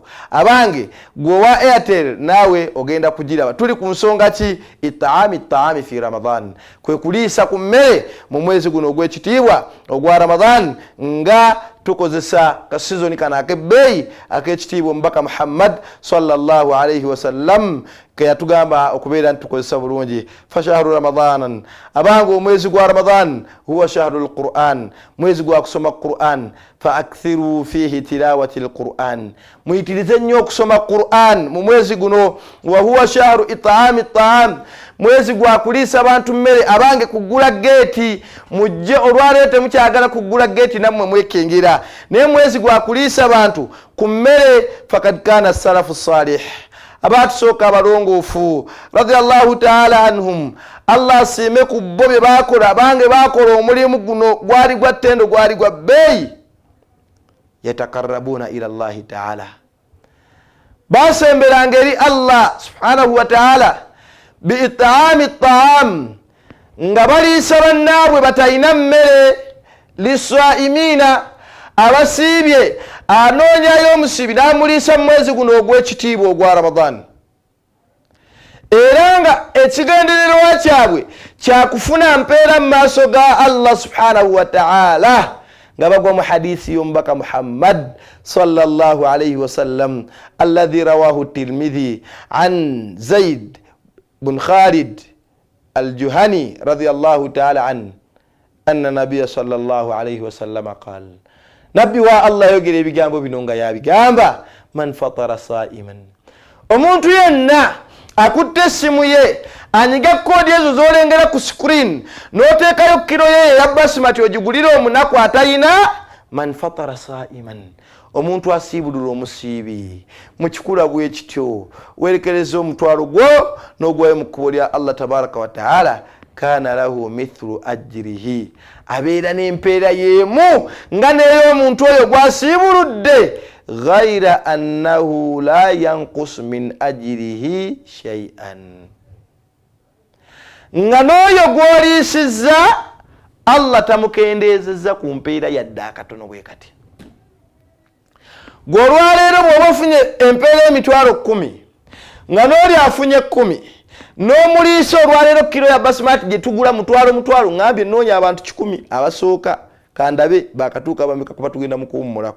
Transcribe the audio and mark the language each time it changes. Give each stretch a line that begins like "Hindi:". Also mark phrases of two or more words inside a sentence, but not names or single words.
Ganda: Abange gwe wa Airtel nawe ogenda kugiraba. Tuli ku nsonga ki
Arabic: إطعام في رمضان
Ganda: kwe kuliisa ku mmere mu mwezi guno ogw'ekitiibwa ogwa Ramadan nga tukozesa ka season kana akebbeeyi ak'ekitiibwa omubaka Muhammad
Arabic: صلى الله عليه وسلم
Ganda: ke yatugamba okubeera ntukozesa bulungi.
Arabic: فشهر رمضان
Ganda: abange omwezi gwa Ramadan
Arabic: هو شهر القرآن
Ganda: mwezi gwa kusoma Qur'an
Arabic: فأكثروا فيه تلاوة القرآن
Ganda: muyitirize nnyo okusoma Qur'an mu mwezi guno.
Arabic: وهو شهر إطعام الطعام
Ganda: mwezi gwa kuliisa abantu mmere. Abange kugula gate mujje olwaleete mukyagala kugula gate nammwe mwekengera naye mwezi gwa kuliisa abantu ku mmere.
Arabic: فقد كان السلف الصالح
Ganda: abatusooka abalongoofu
Arabic: رضي الله تعالى عنهم
Ganda: Allah asiime ku bo bye baakola. Abange baakola omulimu guno gwali gwa ttendo gwali gwa bbeeyi.
Arabic: يتقربون إلى الله تعالى
Ganda: basemberanga eri Allah
Arabic: سبحانه وتعالى بإطعام الطعام
Ganda: nga baliisa bannaabwe batalina mmere. Liswaimina abasiibye anoonyayo omusibi n'amuliisa mu mwezi guno ogw'ekitiibwa ogwa Ramadan. Era nga ekigendererwa kyabwe kyakufuna mpeera mu maaso ga Allah
Arabic: سبحانه وتعالى
Ganda: nga bagwa mu hadithi y'omubaka Muhammad
Arabic: صلى الله عليه وسلم الذي رواه الترمذي عن زيد بن خالد الجهني رضي الله تعالى عنه أن النبي صلى الله عليه وسلم قال
Ganda: nabbi wa Allah yogere ebigambo bino nga yabigamba
Arabic: من فطر صائما omuntu
Ganda: yenna akutte essimu ye anyiga koodi ezo z'olengera ku screen n'oteekayo kiro ye eya basimati ogigulire omunaku atayina
Arabic: من فطر صائما
Ganda: omuntu asiibulula omusiibi mu kikula bwe kityo werekereza omutwalo gwo n'ogwayo mu kkubo lya
Arabic: الله تبارك وتعالى كان له مثل أجره
Ganda: abeera n'empeera y'emu nga n'ey'omuntu oyo gwasiibuludde
Arabic: غير أنه لا ينقص من أجره شيئا
Ganda: nga n'oyo gw'oliisizza Allah tamukendeezezza ku mpeera yadde akatono bwe kati. Gwe olwaleero bw'oba ofunye empeera y'emitwalo 10 nga n'oli afunye 10 n'omuliisa olwaleero kiro ya basimati gye tugula mutwalo ngambye noonya abantu 10 abasooka kandabe bakatuuka bameka kuba tugenda mu kuwummulako.